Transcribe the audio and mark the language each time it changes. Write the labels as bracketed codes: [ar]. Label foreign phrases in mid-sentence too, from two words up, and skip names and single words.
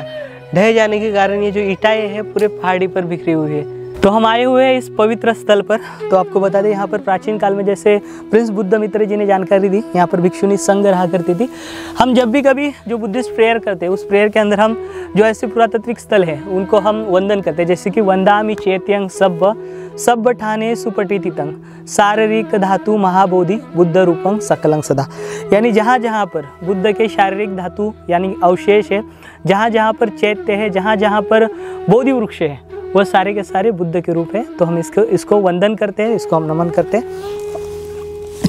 [hi] ढह जाने के कारण ये जो ईंटें है पूरे पहाड़ी पर बिखरी हुई है। तो हम आए हुए हैं इस पवित्र स्थल पर। तो आपको बता दें, यहाँ पर प्राचीन काल में जैसे प्रिंस बुद्धमित्र जी ने जानकारी दी, यहाँ पर भिक्षुणी संघ रहा करती थी। हम जब भी कभी जो [en] Buddhist prayer [hi] करते हैं, उस प्रेयर के अंदर हम जो ऐसे पुरातात्विक स्थल है उनको हम वंदन करते हैं, जैसे कि [pi] वंदामि चेत्यंग सब्ब ठाने सुपटितितं शारीरिक धातु महाबोधि बुद्ध रूपं सकलं सदा। [hi] यानी जहाँ जहाँ पर बुद्ध के शारीरिक धातु यानी अवशेष है, जहाँ जहाँ पर चैत्य है, जहाँ जहाँ पर बोधि वृक्ष है, वह सारे के सारे बुद्ध के रूप है। तो हम इसको वंदन करते हैं, इसको हम नमन करते हैं।